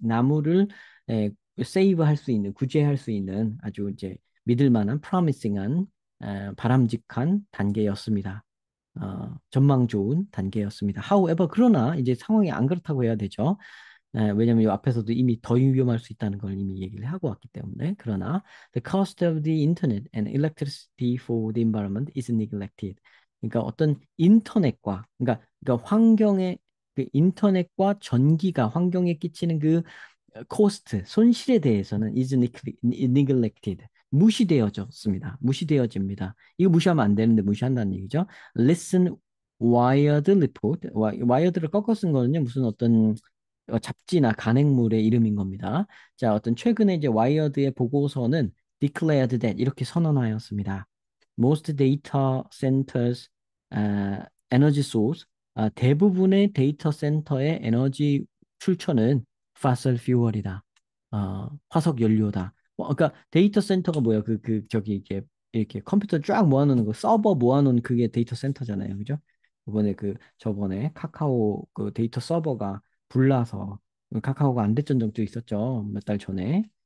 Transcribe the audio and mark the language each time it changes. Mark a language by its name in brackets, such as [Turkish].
[Korean] 나무를 세이브 할 수 있는 구제할 수 있는 아주 이제 믿을 만한 [English] promising [Korean] 한 바람직한 단계였습니다. 전망 좋은 단계였습니다. [English] However, [Korean] 그러나 이제 상황이 안 그렇다고 해야 되죠. 왜냐면 이 앞에서도 이미 더 위험할 수 있다는 걸 이미 얘기를 하고 왔기 때문에. 그러나 [English] the cost of the internet and electricity for the environment is neglected. [Korean] 그러니까 어떤 그러니까 환경의 그 인터넷과 전기가 환경에 끼치는 그 코스트, 손실에 대해서는 [English] is neglected. [Korean] 무시되어졌습니다. 무시되어집니다. 이거 무시하면 안 되는데 무시한다는 얘기죠. [English] Listen Wired Report. [Korean] Wired를 꺾어 쓴 거는요. 무슨 어떤 잡지나 간행물의 이름인 겁니다. 자, 어떤 최근에 이제 와이어드의 보고서는 [English] declared that [Korean] 이렇게 선언하였습니다. [English] Most data centers energy source [Korean] 대부분의 데이터 센터의 에너지 출처는 [English] fossil fuel이다. [Korean] 화석 연료다. 그러니까 데이터 센터가 뭐야? 저기 이렇게 컴퓨터 쫙 모아놓는 거 서버 모아놓은 그게 데이터 센터잖아요, 그죠? 저번에 카카오 그 데이터 서버가 불나서 카카오가 안 됐던 적도 있었죠. 몇 달 전에.